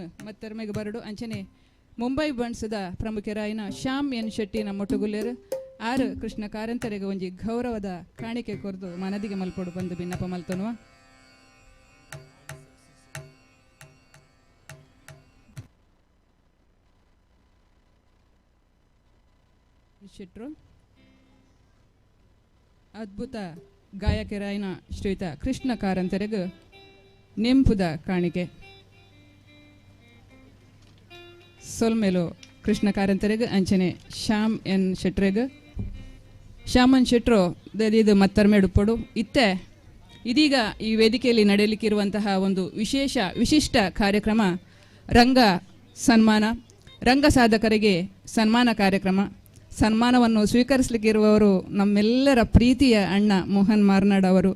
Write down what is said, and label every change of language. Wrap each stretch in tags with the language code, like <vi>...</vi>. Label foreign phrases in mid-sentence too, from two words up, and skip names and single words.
<tcy>ಮತ್ತರ್ಮೆಗೆ ಬರಡು ಅಂಚನೆ ಮುಂಬೈ ಬಣ್ಸದ ಪ್ರಮುಖರಾಯಿನ ಶ್ಯಾಮ್ ಎನ್ ಶೆಟ್ಟಿ ನಮ್ಮೊಟ್ಟುಗುಲ್ಲೇರು ಆರು ಕೃಷ್ಣ ಕಾರಂತರಿಗೆ ಒಂಜಿ ಗೌರವದ ಕಾಣಿಕೆ ಕೊರ್ದು ಮನದಿಗೆ ಮಲ್ಪೊಡು ಬಂದು ಭಿನ್ನಪ ಮಲ್ತನುವ ಶೆಟ್ರು, ಅದ್ಭುತ ಗಾಯಕರಾಯನ ಶ್ರೀಯುತ ಕೃಷ್ಣ ಕಾರಂತರಿಗೂ ನೆಂಪುದ ಕಾಣಿಕೆ. ಸೊಲ್ಮೇಲು ಕೃಷ್ಣ ಕಾರಂತರಿಗೂ ಅಂಚನೆ ಶ್ಯಾಮ್ ಎನ್ ಶೆಟ್ರಿಗೂ ಶ್ಯಾಮನ್ ಶೆಟ್ರು ಇದು ಮತ್ತರ್ಮೇಡು ಪಡು ಇತ್ತೆ.</tcy> <kn>ಇದೀಗ ಈ ವೇದಿಕೆಯಲ್ಲಿ ನಡೆಯಲಿಕ್ಕಿರುವಂತಹ ಒಂದು ವಿಶಿಷ್ಟ ಕಾರ್ಯಕ್ರಮ ರಂಗ ಸನ್ಮಾನ, ರಂಗ ಸಾಧಕರಿಗೆ ಸನ್ಮಾನ ಕಾರ್ಯಕ್ರಮ. ಸನ್ಮಾನವನ್ನು ಸ್ವೀಕರಿಸಲಿಕ್ಕಿರುವವರು ನಮ್ಮೆಲ್ಲರ ಪ್ರೀತಿಯ ಅಣ್ಣ ಮೋಹನ್ ಮಾರ್ನಾಡ್ ಅವರು.</kn>